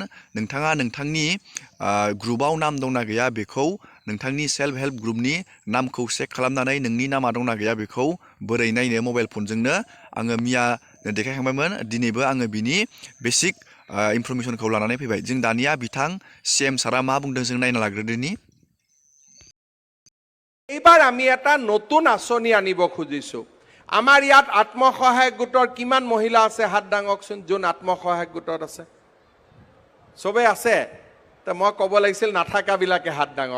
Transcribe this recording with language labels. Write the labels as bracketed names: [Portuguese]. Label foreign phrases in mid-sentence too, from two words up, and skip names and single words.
[Bodo] नोंथाङा नोंथांनि ग्रुपआव नाम दंना गैया बेखौ नोंथांनि सेल्फ हेल्प ग्रुपनि नामखौ चेक खालामनानै नोंनि नामा दंना गैया बेखौ बोरै नायनो मबाइल फनजोंनो आङो मियानो देखायखांबायमोन। दिनैबो आङो बिनि [English] basic information [Bodo] लानानै फैबाय। जों दानिया बिथां CM सारा मा बुंदों जों नायना लाग्रोदोनि। [Assamese] এইবাৰ আমি এটা নতুন আঁচনি আনিব খুজিছো। আমাৰ ইয়াত আত্মসহায়ক গোটৰ কিমান মহিলা আছে হাত দাঙকচোন, যোন আত্মসহায়ক গোটত আছে। সবে আছে? তো মই ক'ব লাগিছিল নাথাকাবিলাকে হাত দাঙক।